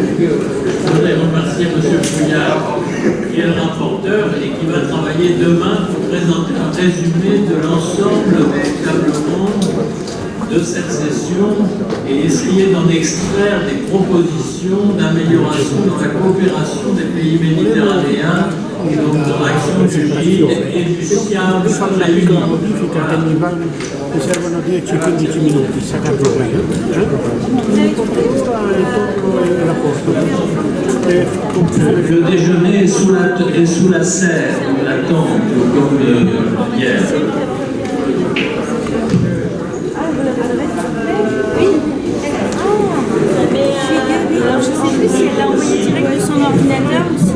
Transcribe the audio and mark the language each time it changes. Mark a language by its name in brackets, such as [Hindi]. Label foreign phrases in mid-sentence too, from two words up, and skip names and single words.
[French] Je voudrais remercier M. Fouillard, qui est le rapporteur et qui va travailler demain pour présenter un résumé de l'ensemble des tables rondes de cette session et essayer d'en extraire des propositions d'amélioration dans la coopération des pays méditerranéens, donc dans l'action du GID et du CIHEAM réunis. [Italian] Mi servono 10-15 minuti, sarà il problema. [French] Le déjeuner est sous la serre, on l'attend, comme hier. Alors, je ne sais plus si elle l'a envoyé direct de son ordinateur ou si...